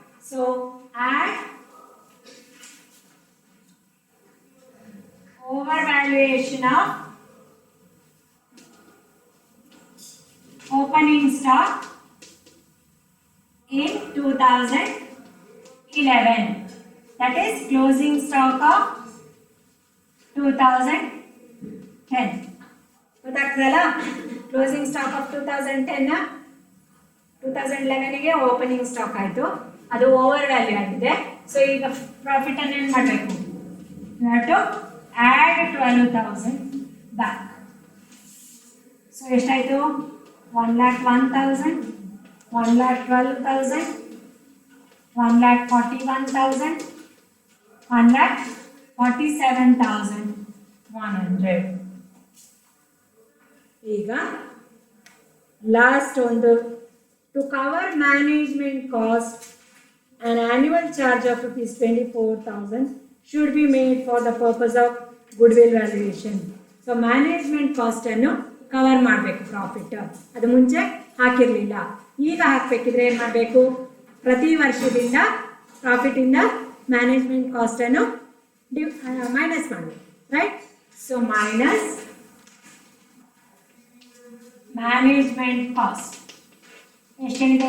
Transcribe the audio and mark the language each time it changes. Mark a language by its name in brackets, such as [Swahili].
[English] So add over valuation of opening stock in 2011, that is closing stock of 2010. [Kannada] ಗೊತ್ತಾಗ್ತದಲ್ಲ? Closing stock of 2010 2011 ಗೆ opening stock ಆಯಿತು, ಅದು over value ಆಗಿದೆ. So ಈಗ profit ಅನ್ನು ಏನು ಮಾಡಬೇಕು? [English] You have to add 12,000 back. [Kannada] So ಎಷ್ಟಾಯಿತು? 1,01,000, 1,12,000, 1,41,000, 1,47,100. ಈಗ ಲಾಸ್ಟ್ ಒಂದು, [English] To cover management cost an annual charge of rupees 24,000 should be made for the purpose of goodwill valuation. [Kannada] So management cost ಅನ್ನು cover ಮಾಡಬೇಕು profit. ಅದು ಮುಂಚೆ ಹಾಕಿರಲಿಲ್ಲ, ಈಗ ಹಾಕಬೇಕಿದ್ರೆ ಏನು ಮಾಡಬೇಕು? ಪ್ರತಿ ವರ್ಷದಿಂದ ಪ್ರಾಫಿಟಿಂದ ಮ್ಯಾನೇಜ್ಮೆಂಟ್ ಕಾಸ್ಟನ್ನು ಮೈನಸ್ ಮಾಡಬೇಕು, right? So minus management cost ಎಷ್ಟೇನಿದೆ?